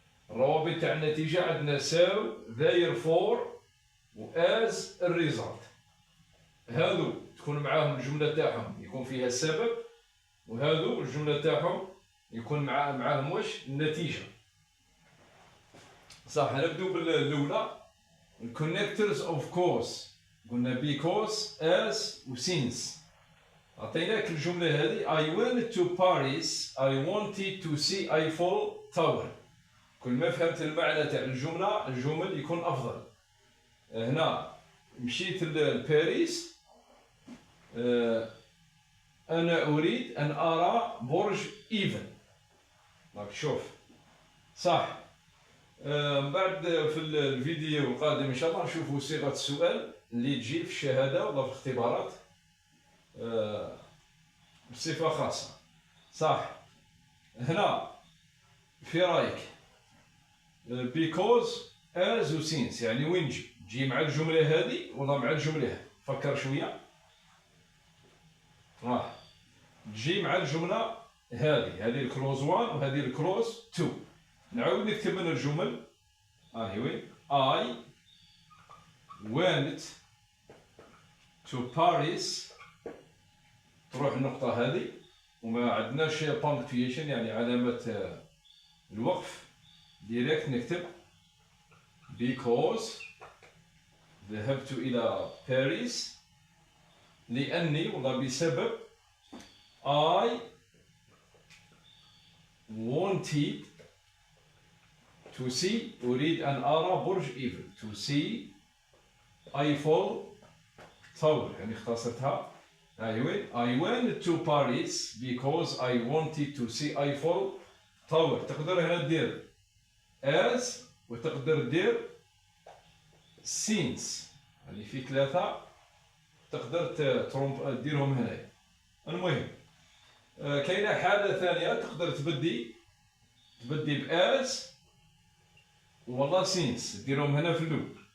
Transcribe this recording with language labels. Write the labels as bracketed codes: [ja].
[ar] الروابط تاع النتيجة عندنا [en] so therefore [ar] و as الريزلت. هذو تكون معاهم الجملة تاعهم يكون فيها السبب، وهذو الجملة تاعهم يكون معاهم واش النتيجة. صح، نبدو بالأولى [en] connectors of cause. [ar] قلنا because as و since. عطيناك الجملة هذه [en] I went to Paris. I wanted to see Eiffel Tower. [ar] كل ما فهمت المعنى تاع الجملة الجمل يكون أفضل. هنا مشيت لباريس، أنا أريد أن أرى برج إيفل. راك شوف صح. بعد في الفيديو القادم إن شاء الله نشوفوا صيغة السؤال اللي تجي في الشهادة ولا في الاختبارات بصفة خاصة. صح. هنا في رايك because as و since يعني وين تجي مع الجملة هذه ولا مع الجملة هذه؟ فكر شوية. تجي مع الجملة هذه الكلوز 1 وهذه الكلوز 2. نعاود نكتب من الجمل. [en] وين I went to Paris. [ar] تروح النقطة هذه وما عندناش punctuation يعني علامة الوقف، ديريكت نكتب because ذهبت إلى باريس لأني ولا بسبب [en] I wanted to see [ar] أريد أن أرى برج إيفل [en] to see Eiffel Tower [ar] يعني اختصرتها. [en] I went to Paris because I wanted to see Eiffel Tower. [ar] تقدر هنا دير as وتقدر دير since، يعني في ثلاثة تقدر ديرهم هنا. المهم كاينة حالة ثانية تقدر تبدي بأس ولا since ديرهم هنا في اللول.